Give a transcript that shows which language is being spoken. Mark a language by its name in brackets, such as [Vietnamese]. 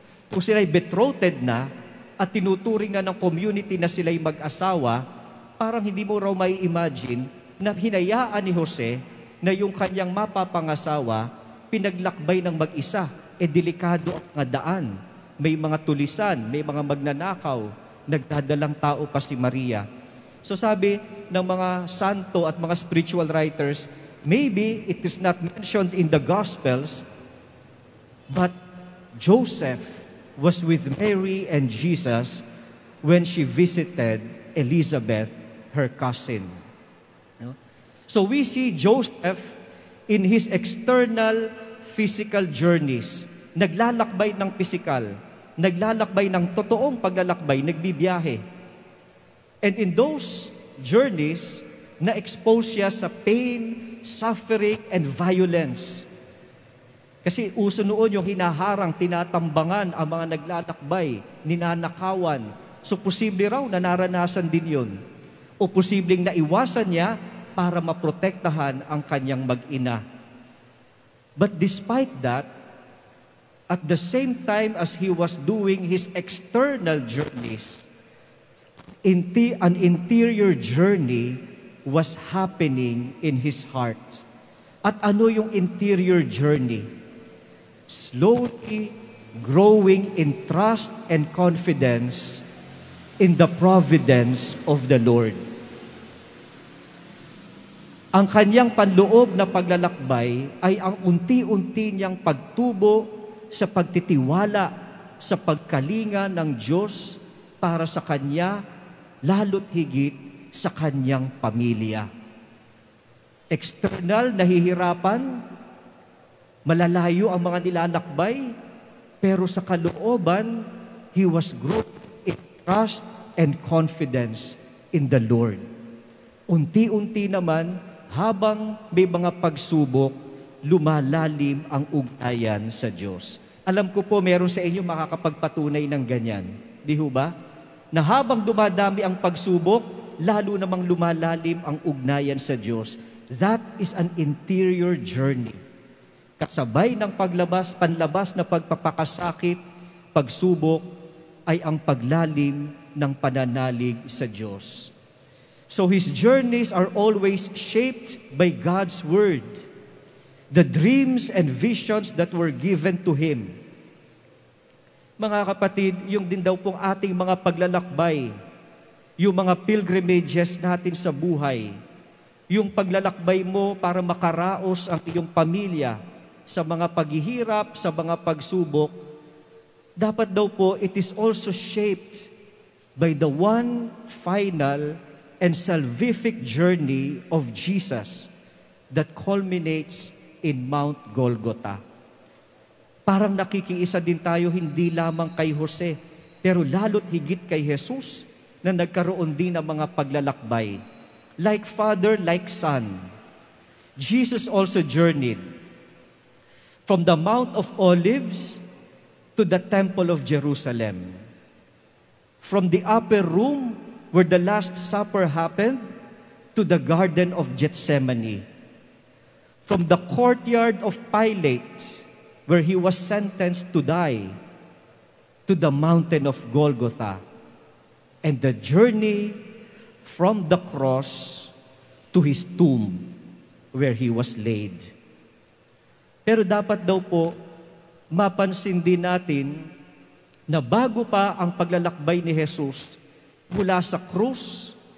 [Filipino] Kung sila'y betrothed na at tinuturing na ng community na sila'y mag-asawa, parang hindi mo raw may imagine na hinayaan ni Jose na yung kanyang mapapangasawa pinaglakbay ng mag-isa. Delikado ang mga daan. May mga tulisan, may mga magnanakaw, nagdadalang tao pa si Maria. [English] So [Filipino] sabi ng mga santo at mga [English] spiritual writers, maybe it is not mentioned in the Gospels, but Joseph was with Mary and Jesus when she visited Elizabeth, her cousin. So we see Joseph in his external physical journeys. [Filipino] Naglalakbay ng physical, naglalakbay ng totoong paglalakbay, nagbibiyahe. [English] And in those journeys, [Filipino] na-expose siya sa [English] pain, suffering, and violence. [Filipino] Kasi uso noon yung hinaharang, tinatambangan ang mga naglalakbay, ninanakawan. So posible raw na naranasan din yun. O posibleng naiwasan niya para maprotektahan ang kanyang mag-ina. [English] But despite that, at the same time as he was doing his external journeys, an interior journey was happening in his heart. [Filipino] At ano yung [English] interior journey? Slowly growing in trust and confidence in the providence of the Lord. [Filipino] Ang kanyang panloob na paglalakbay ay ang unti-unti niyang pagtubo sa pagtitiwala sa pagkalinga ng Diyos para sa kanya, lalo't higit sa kanyang pamilya. [English] External, [Filipino] nahihirapan, malalayo ang mga nilalakbay, pero sa kalooban, [English] he was growing in trust and confidence in the Lord. [Filipino] Unti-unti naman, habang may mga pagsubok, lumalalim ang ugnayan sa Diyos. Alam ko po, meron sa inyo makakapagpatunay ng ganyan. Di ho ba? Na habang dumadami ang pagsubok, lalo namang lumalalim ang ugnayan sa Diyos. [English] That is an interior journey. [Filipino] Kasabay ng panlabas na pagpapakasakit, pagsubok, ay ang paglalim ng pananalig sa Diyos. [English] So his journeys are always shaped by God's Word, the dreams and visions that were given to him. [Filipino] Mga kapatid, yung din daw pong ating mga paglalakbay, yung mga pilgrimages natin sa buhay, yung paglalakbay mo para makaraos ang iyong pamilya sa mga paghihirap, sa mga pagsubok, dapat daw po [English] it is also shaped by the one final and salvific journey of Jesus that culminates in Mount Golgotha. [Filipino] Parang nakikiisa din tayo hindi lamang kay Jose, pero lalo't higit kay Jesus na nagkaroon din ng mga paglalakbay. [English] Like father, like son, Jesus also journeyed from the Mount of Olives to the Temple of Jerusalem. From the upper room where the Last Supper happened to the Garden of Gethsemane. From the courtyard of Pilate, where he was sentenced to die, to the mountain of Golgotha, and the journey from the cross to his tomb, where he was laid. [Filipino] Pero dapat daw po, mapansin din natin na bago pa ang paglalakbay ni Jesus mula sa krus